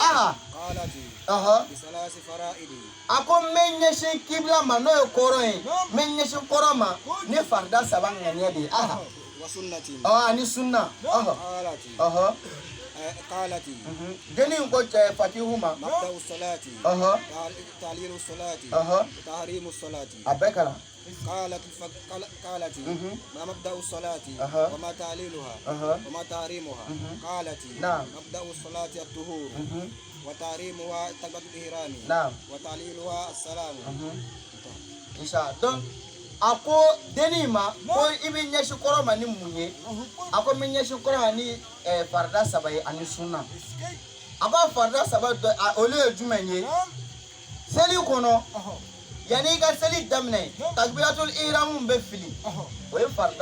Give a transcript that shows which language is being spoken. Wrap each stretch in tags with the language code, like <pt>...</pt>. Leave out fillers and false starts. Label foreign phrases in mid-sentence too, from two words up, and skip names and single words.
<bm>a ko n bɛ ɲɛsin kibla ma n'o ye kɔrɔ ye n bɛ ɲɛsin kɔrɔ ma ni farida saba ŋaniya de ye ani sunna jeni in ko fakihu ma a bɛɛ kalan</bm> <ar>قالت ما مبدأ الصلاة وما تعليلها وما تحريمها قالت مبدأ الصلاة الطهور وتحريمها تكبيرة الإحرام وتعليلها السلام إن شاء الله</ar> <bm>a ko deni ma ko i bɛ ɲɛsin kɔrɔ ma ni mun ye a ko n bɛ ɲɛsin kɔrɔ ma ni farida saba ye ani sunna a ko farida saba olu ye jumɛn ye seli kɔnɔ yanni i ka seli daminɛ</bm> <ar>تكبيرة الإحرام</ar> <bm>bɛ fili o ye farida</bm>